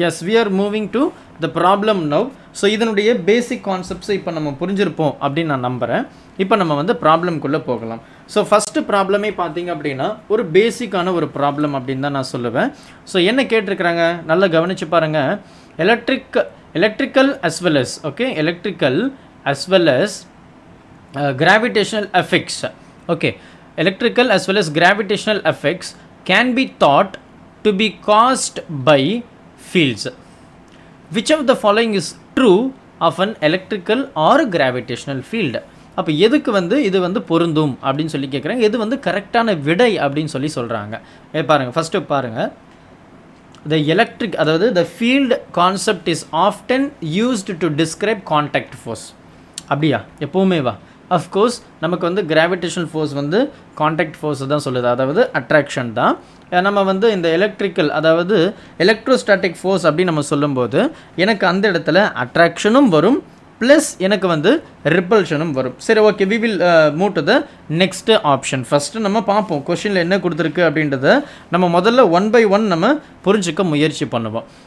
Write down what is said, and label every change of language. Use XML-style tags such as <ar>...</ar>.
<ta>S,</ta> <en>We are moving to the problem now.</en> <ta>So இதனுடைய பேசிக் கான்செப்ட்ஸை இப்போ நம்ம புரிஞ்சிருப்போம் அப்படின்னு நான் நம்புகிறேன். இப்போ நம்ம வந்து ப்ராப்ளம்குள்ளே போகலாம். ஸோ ஃபஸ்ட்டு ப்ராப்ளமே பார்த்தீங்க அப்படின்னா ஒரு பேசிக்கான ஒரு ப்ராப்ளம் அப்படின்னு தான் நான் சொல்லுவேன். ஸோ என்ன கேட்டிருக்கிறாங்க, நல்லா கவனித்து பாருங்கள்.</ta> <en>Electrical as well as, okay, electrical as well as gravitational effects. Okay, electrical as well as gravitational effects can be thought to be caused by fields. Which of the following is true of an electrical or gravitational field?</en> <ta>அப்போ எதுக்கு வந்து இது வந்து பொருந்தும் அப்படின்னு சொல்லி கேட்குறாங்க. எது வந்து கரெக்டான விடை அப்படின்னு சொல்லி சொல்கிறாங்க. பாருங்கள், ஃபஸ்ட்டு பாருங்கள்.</ta> <en>The electric, அதாவது the field concept is often used to describe contact force.</en> <ta>அப்படியா, எப்போவுமே வா அஃப்கோர்ஸ் நமக்கு வந்து கிராவிடேஷனல் ஃபோர்ஸ் வந்து காண்டாக்ட் ஃபோர்ஸ் தான் சொல்லுது, அதாவது அட்ராக்ஷன் தான். நம்ம வந்து இந்த எலக்ட்ரிக்கல் அதாவது எலக்ட்ரோஸ்டாட்டிக் ஃபோர்ஸ் அப்படின்னு நம்ம சொல்லும்போது எனக்கு அந்த இடத்துல அட்ராக்ஷனும் வரும் ப்ளஸ் எனக்கு வந்து ரிப்பல்ஷனும் வரும். சரி, okay,</ta> <en>We will move to the next option.</en> <ta>First நம்ம பார்ப்போம் கொஷினில் என்ன கொடுத்துருக்கு அப்படின்றத நம்ம முதல்ல 1 by 1 நம்ம புரிஞ்சுக்க முயற்சி பண்ணுவோம்.</ta>